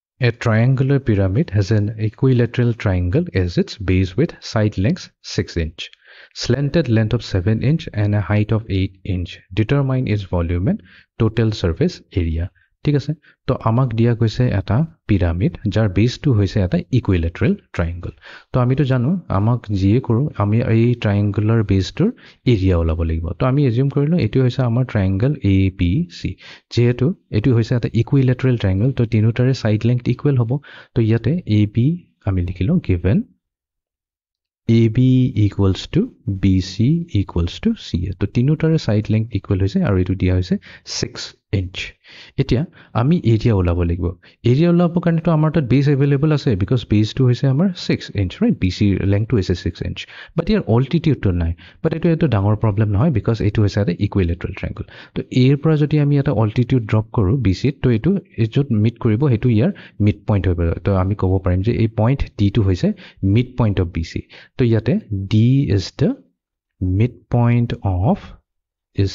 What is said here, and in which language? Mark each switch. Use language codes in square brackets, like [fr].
[en] A triangular pyramid has an equilateral triangle as its base with side lengths 6 inch, slanted length of 7 inch and a height of 8 inch. Determine its volume and total surface area. [as] ঠিক আছে, তো আমাক দিয়া গৈছে এটা pyramid যাৰ বেছটো হৈছে এটা ইকুইলেটাৰেল ট্ৰাইংগল। তো আমিতো জানো আমাক যিয়ে কৰোঁ আমি এই ট্ৰাইংগুলাৰ বেছটোৰ এৰিয়া ওলাব লাগিব। তো আমি এজিউম কৰিলোঁ এইটো হৈছে আমাৰ ট্ৰাইংগল ABC। যিহেতু এইটো হৈছে এটা ইকুইলেটাৰেল ট্ৰাইংগল, তো তিনিটাৰে চাইড লেংথ ইকুৱেল হ'ব। তো ইয়াতে AB আমি লিখিলোঁ given AB equals to BC equals to CA. তো তিনিটাৰে চাইড লেংথ ইকুৱেল হৈছে আৰু এইটো দিয়া হৈছে 6 inch. এতিয়া আমি এৰিয়া ওলাব লাগিব। এৰিয়া ওলাবৰ কাৰণেতো আমাৰ তাত বেছ এভেইলেবল আছে, বিকজ বেছটো হৈছে আমাৰ 6 inch, ৰাইট? BC লেংথটো হৈছে 6 inch, বাট ইয়াৰ অল্টিটিউডটো নাই। বাট এইটো ডাঙৰ প্ৰব্লেম নহয়, বিকজ এইটো হৈছে এটা ইকুইলেটাৰেল ট্ৰাইংগল। তো এৰ পৰা যদি আমি এটা অল্টিটিউড ড্ৰপ কৰোঁ BCত, তো এইটো য'ত মিট কৰিব সেইটো ইয়াৰ মিড পইণ্ট হৈ পৰিব। তো আমি ক'ব পাৰিম যে এই পইণ্ট ডিটো হৈছে মিড পইণ্ট অফ BC। তো ইয়াতে [en] D is the midpoint of BC.